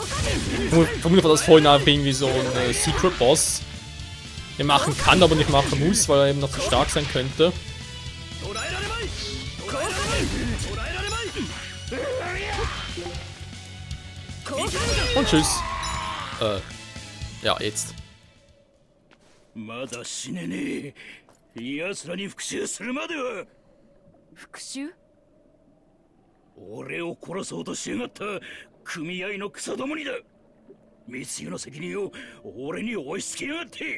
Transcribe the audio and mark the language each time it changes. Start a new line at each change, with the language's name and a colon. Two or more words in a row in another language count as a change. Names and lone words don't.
German: Vermutlich war das vorhin einfach irgendwie so ein
English: Secret Boss.
German: Der machen kann, aber nicht machen muss, weil er eben noch zu stark sein könnte. Und tschüss. Ja, jetzt.
Japanese: まだ死ねねえ。奴らに復讐するまでは。復讐？俺を殺そうとしやがった組合の草どもにだ。密輸の責任を俺に押し付けやがって。